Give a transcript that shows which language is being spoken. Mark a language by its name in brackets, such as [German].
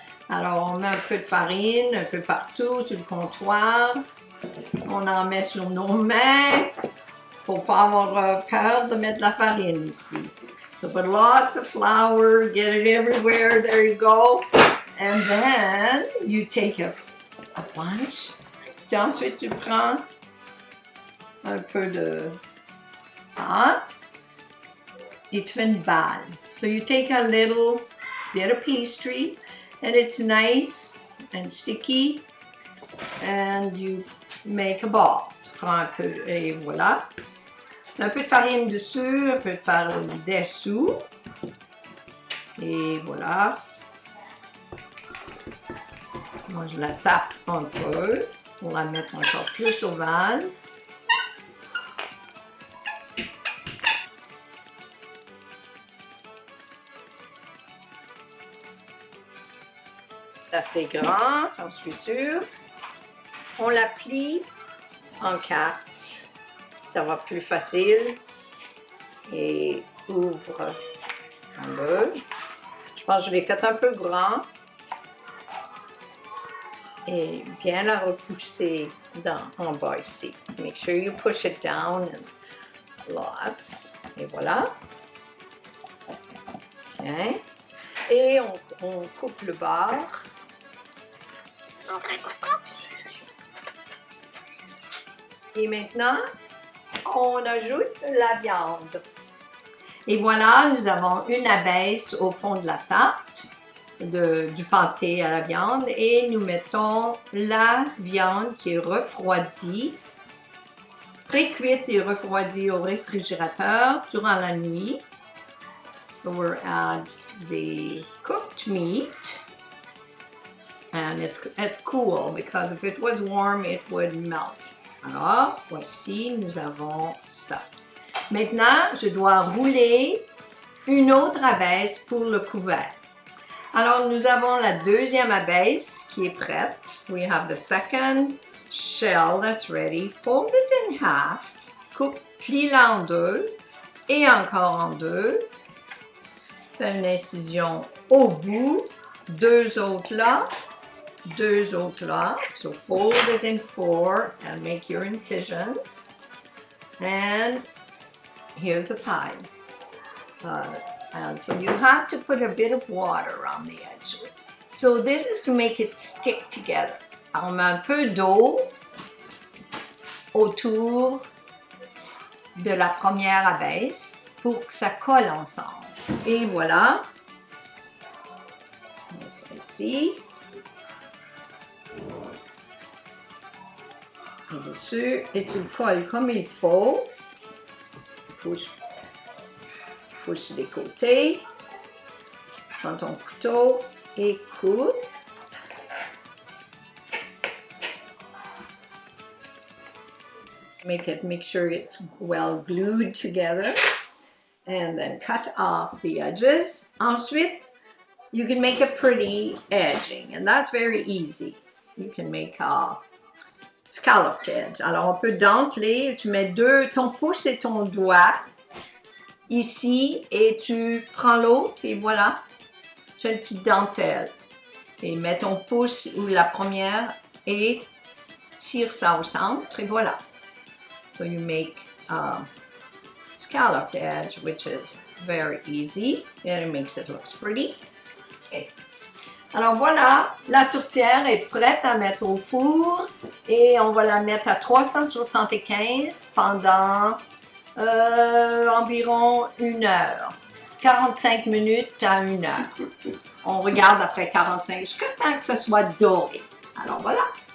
[French] Alors, on met un peu de farine, un peu partout sur le comptoir. On en met sur nos mains pour pas avoir peur de mettre la farine ici. [English] So put lots of flour, get it everywhere, there you go. And then you take a bunch. [French] Ensuite, tu prends un peu de pâte et tu fais une balle. [English] So you take a little bit of pastry and it's nice and sticky and you make a ball. [French] Tu prends un peu et voilà. Un peu de farine dessus, un peu de farine dessous. Et voilà. Moi, je la tape un peu pour la mettre encore plus ovale. Assez grand, j'en suis sûre. on la plie en 4. Ça va plus facile. Et ouvre en 2. Je pense que je l'ai fait un peu grand. Et bien la repousser en bas ici. [English] Make sure you push it down and lots. [French] Et voilà. Tiens. Et on coupe le beurre. Et maintenant, on ajoute la viande. Et voilà, nous avons une abaisse au fond de la tarte. Du pâté à la viande et nous mettons la viande qui est refroidie, pré-cuite et refroidie au réfrigérateur durant la nuit. [English] So we'll add the cooked meat and it's cool because if it was warm it would melt. [French] Alors voici, nous avons ça. Maintenant, je dois rouler une autre abaisse pour le couvert. Alors, nous avons la deuxième abaisse qui est prête. [English] We have the second shell that's ready. Fold it in half. [French] Plie-la en 2 et encore en 2. Fais une incision au bout. 2 autres là. 2 autres là. [English] So fold it in 4 and make your incisions. And here's the pie. And so you have to put a bit of water on the edges. So this is to make it stick together. [French] On met un peu d'eau autour de la première abaisse pour que ça colle ensemble. Et voilà. On met ça ici. Et dessus. Et tu le colles comme il faut. Pousse des côtés, prends ton couteau et coupe. [English] Make sure it's well glued together and then cut off the edges. [French] Ensuite, [English] you can make a pretty edging and that's very easy. You can make a scalloped edge. [French] Alors on peut denteler, tu mets ton pouce et ton doigt ici, et tu prends l'autre, et voilà, tu as une petite dentelle. Et mets ton pouce ou la première, et tire ça au centre, et voilà. [English] So you make a scalloped edge, which is very easy, and it makes it look pretty. Okay. [French] Alors voilà, la tourtière est prête à mettre au four, et on va la mettre à 375 pendant environ 1 heure, 45 minutes à 1 heure. On regarde après 45 jusqu'à temps que ça soit doré. Alors voilà.